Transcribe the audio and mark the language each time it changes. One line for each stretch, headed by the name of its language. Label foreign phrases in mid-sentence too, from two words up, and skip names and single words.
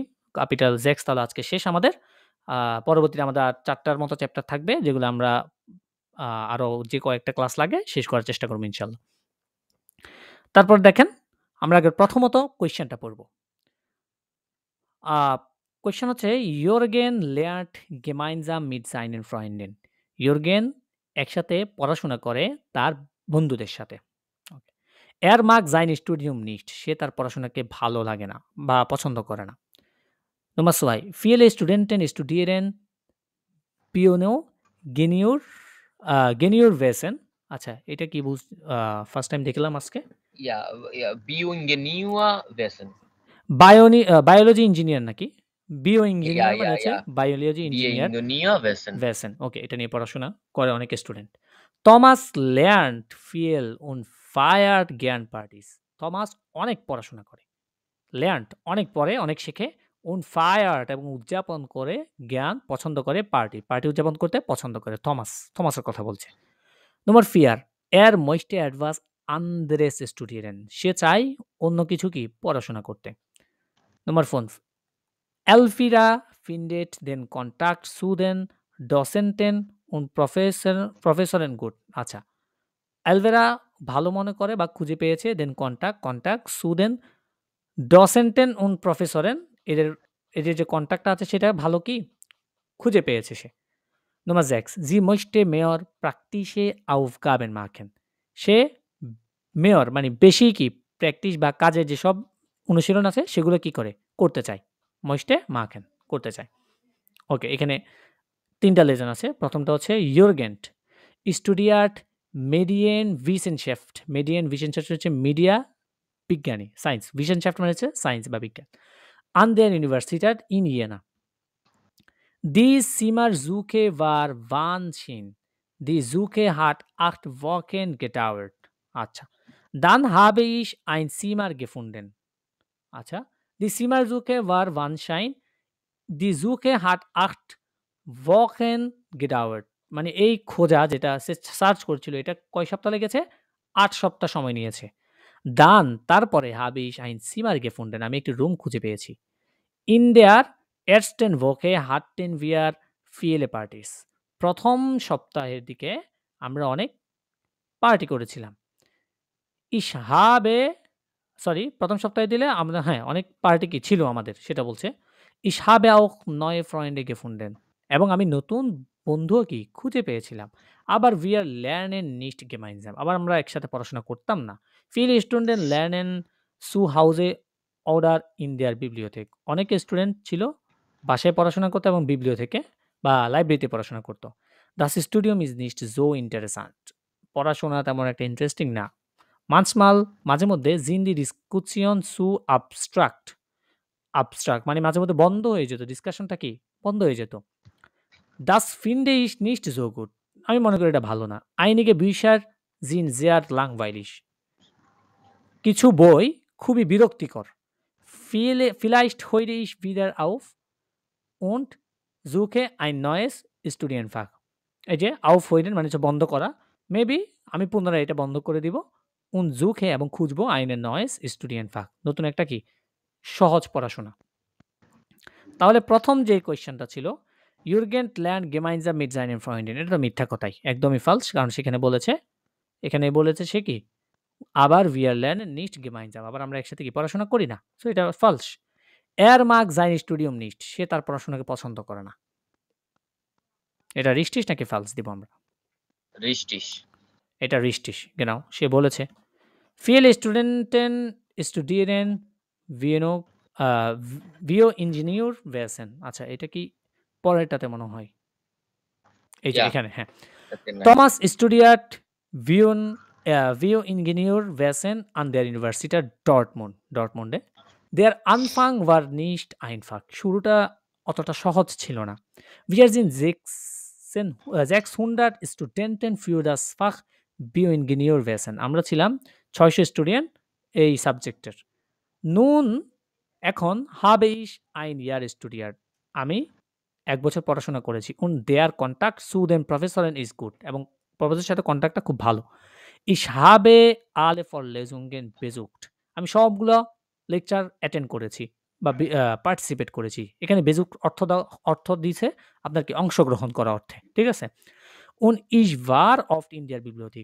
Bangla: ক্যাপিটাল জেক্স তাহলে আজকে শেষ আমাদের। পরবর্তীতে আমাদের আর ৪ টার মতো চ্যাপ্টার থাকবে যেগুলো আমরা আরো যে কয়েকটা ক্লাস লাগে শেষ করার চেষ্টা করব ইনশাআল্লাহ। তারপর দেখেন আমরা আগে প্রথমত কোয়েশ্চেনটা পড়ব। কোয়েশ্চেন হচ্ছে
German: ইয়র্গেন lernt gemeinsam mit seinen Freunden.
Bangla: ইয়র্গেন একসাথে পড়াশোনা করে তার বন্ধুদের সাথে। ওকে।
German: Er mag sein Studium nicht.
Bangla: সে তার পড়াশোনাকে ভালো লাগে না বা পছন্দ করে না।
German: Nummer 2. Viele Studenten studieren Piano Geniurwesen.
Bangla: আচ্ছা, এটা কি
English: first time
Bangla: দেখলাম আজকে।
German: ইয়া, Bioingenieur Wesen।
English: biology engineer
Bangla: নাকি?
English: bio engineer
Bangla: মানে হচ্ছে ইয়া,
English: biology engineer
German: Bioingenieur Wesen। ভেসেন।
Bangla: ওকে, এটা নিয়ে পড়াশোনা করে অনেক স্টুডেন্ট।
German: থমাস lernt viel und feiert gern Partys.
Bangla: থমাস অনেক পড়াশোনা করে। lernt অনেক পড়ে, অনেক শেখে।
German: und feiert
Bangla: এবং উদযাপন করে, জ্ঞান পছন্দ করে, পার্টি উদযাপন করতে পছন্দ করে। থমাসের কথা বলছে। নম্বর 4,
German: er möchte etwas anderes studieren.
Bangla: সে চায় অন্য কিছু কি পড়াশোনা করতে। নম্বর 5,
German: Elvira findet den Kontakt zu den Dozenten und Professoren gut.
Bangla: আচ্ছা, এলভেরা ভালো মনে করে বা খুঁজে পেয়েছে
German: den Kontakt zu den Dozenten und Professoren,
Bangla: এদের যে কন্টাক্টটা আছে সেটা ভালো কি খুঁজে পেয়েছে সে।
German: Nummer 6, sie möchte mehr praktische Aufgaben machen.
Bangla: সে মেয়র মানে বেশি কি প্র্যাকটিস বা কাজের যেসব অনুশীলন আছে সেগুলো কি করে করতে চায়।
German: möchte machen
Bangla: করতে চায়। ওকে, এখানে 3টা লেসন আছে। প্রথমটা হচ্ছে ইয়র্গেন্ট
German: studiert Medienwissenschaft.
Bangla: Medienwissenschaft হচ্ছে মিডিয়া বিজ্ঞানী, সায়েন্স। Wissenschaft মানে হচ্ছে সায়েন্স বা বিজ্ঞান।
German: an der Universität in Jena. Die Zimmersuche war Wahnsinn. Die Suche hat 8 Wochen gedauert. আচ্ছা, dann habe ich ein Zimmer gefunden. আচ্ছা, die Zimmersuche war Wahnsinn. Die Suche hat 8 Wochen gedauert.
Bangla: মানে এই খোঁজা যেটা সে সার্চ করছিল এটা কয় সপ্তাহ লেগেছে? 8 সপ্তাহ সময় নিয়েছে। dann তারপরে
German: habe ich ein Zimmer gefunden.
Bangla: আমি একটি রুম খুঁজে পেয়েছি।
German: In der ersten Woche hatten wir viele Partys.
Bangla: প্রথম সপ্তাহের দিকে আমরা অনেক পার্টি করেছিলাম।
German: Ich habe
Bangla: প্রথম সপ্তাহে দিলে আমরা অনেক পার্টি কি ছিল আমাদের সেটা বলছে।
German: Ich habe auch neue Freunde gefunden.
Bangla: এবং আমি নতুন বন্ধুও কি খুঁজে পেয়েছিলাম।
German: আবার wir lernen nicht gemeinsam.
Bangla: আবার আমরা একসাথে পড়াশোনা করতাম না।
German: Viele Studenten lernen zu Hause oder in der Bibliothek.
Bangla: অনেক স্টুডেন্ট ছিল বাসায় পড়াশোনা করতো এবং বিবলিওথেকে বা লাইব্রেরিতে পড়াশোনা করতো।
German: Das Studium ist nicht so interessant.
Bangla: পড়াশোনা তেমন একটা ইন্টারেস্টিং না। Manchmal মাঝে মধ্যে
German: sind die Diskussion zu abstract.
Bangla: Abstract মানে মাঝে মধ্যে বন্ধ হয়ে যেত। ডিসকাশনটা কি? বন্ধ হয়ে যেত।
German: Das finde ich nicht so gut.
Bangla: আমি মনে করি এটা ভালো না।
German: Einige Bücher sind sehr langweilig.
Bangla: কিছু বই খুবই বিরক্তিকর।
German: Vielleicht höre ich wieder auf und suche ein neues Studienfach.
Bangla: এই যে aufhören মানে হচ্ছে বন্ধ করা। মেবি আমি পুনরায় এটা বন্ধ করে দিব।
German: und suche
Bangla: এবং খুঁজবো
German: ein neues Studienfach.
Bangla: নতুন একটা কি? সহজ পড়াশোনা। তাহলে প্রথম যে কোয়েশ্চেনটা ছিল
German: Jürgen lernt gemeinsam mit seinen Freunden.
Bangla: এটা তো মিথ্যা কথাই। একদমই ফালস। কারণ সেখানে বলেছে সে কি? আবার
German: wir lernen nicht gemeinsam.
Bangla: আবার আমরা একসাথে কি পড়াশোনা করি না। সো এটা ফালস।
German: Er mag sein Studium nicht.
Bangla: সে তার পড়াশোনাকে পছন্দ করে না। এটা richtig নাকি ফালস দিব আমরা?
German: Richtig.
Bangla: এটা
German: richtig, genau.
Bangla: সে বলেছে
German: Viele Studenten studieren Bioingenieurwesen.
Bangla: আচ্ছা এটা কি পরেরটাতে মনে হয়? এই যে
German: Ja.
Bangla: এখানে হ্যাঁ।
German: Das ist Thomas studiert Bioingenieurwesen an der Universität Dortmund. Dortmunde. Der Anfang war nicht einfach.
Bangla: শুরুটা অতটা সহজ ছিল না।
German: Wir sind 600 Studenten für das Fach Bioingenieurwesen.
Bangla: আমরা ছিলাম 600 স্টুডেন্ট এই সাবজেক্টের।
German: Nun এখন habe ich ein Jahr studiert.
Bangla: আমি 1 বছর পড়াশোনা করেছি। Und der Kontakt zu den Professoren ist gut. এবং প্রফেসরের সাথে কন্টাক্টটা খুব ভালো। Ich habe alle Vorlesungen besucht. আমি সবগুলো
English: lecture attend
Bangla: করেছি বা পার্টিসিপেট করেছি। এখানে বেসুক অর্থ দিছে আপনার কি অংশগ্রহণ করা অর্থে। ঠিক আছে?
German: Und ich war oft in der Bibliothek.